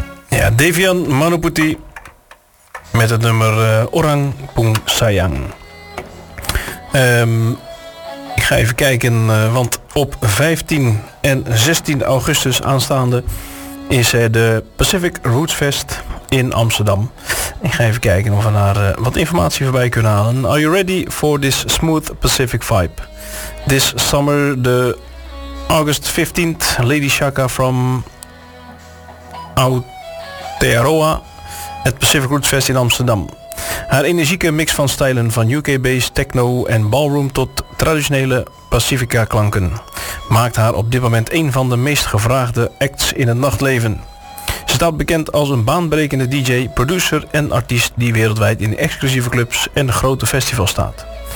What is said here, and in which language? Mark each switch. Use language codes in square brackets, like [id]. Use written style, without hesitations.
[nl] ja, Devian Manuputi met het nummer Orang Pung Sayang. Ik ga even kijken, want op 15 en 16 augustus aanstaande is de Pacific Roots Fest in Amsterdam. Ik ga even kijken of we daar wat informatie voorbij kunnen halen. [en] Are you ready for this smooth Pacific vibe? This summer, the August 15th, Lady Shaka from Aotearoa at Pacific Roots Fest in Amsterdam. [nl] Haar energieke mix van stijlen van UK-based techno en ballroom tot traditionele Pacifica klanken maakt haar op dit moment een van de meest gevraagde acts in het nachtleven. Ze staat bekend als een baanbrekende DJ, producer en artiest die wereldwijd in exclusieve clubs en grote festivals staat.